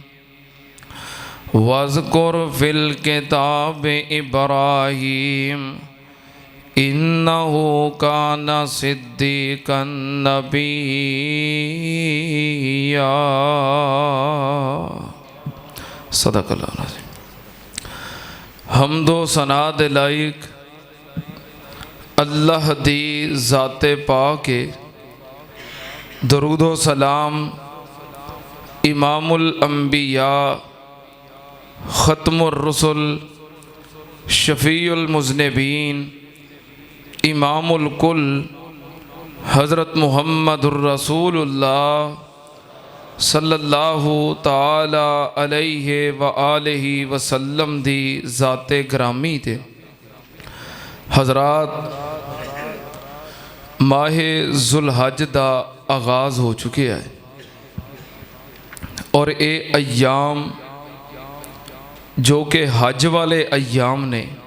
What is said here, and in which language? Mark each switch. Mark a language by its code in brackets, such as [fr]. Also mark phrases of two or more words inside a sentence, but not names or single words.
[ar] واذكر في الكتاب إبراهيم إنه كان صديقا نبيا. صدق الله العظيم. [pa] حمد و ثنا دے لائق اللہ دی ذاتِ پاکے درود و سلام امام الانبیاء ختم الرسل شفیع المذنبین امام الکل حضرت محمد الرسول اللہ [ar] صلى الله تعالى عليه وآله وسلم [pa] دی ذاتِ گرامی تھے. [ur] حضرات ماہِ ذوالحج دا آغاز ہو چکے ہے اور یہ ایام جو کہ حج والے ایام نے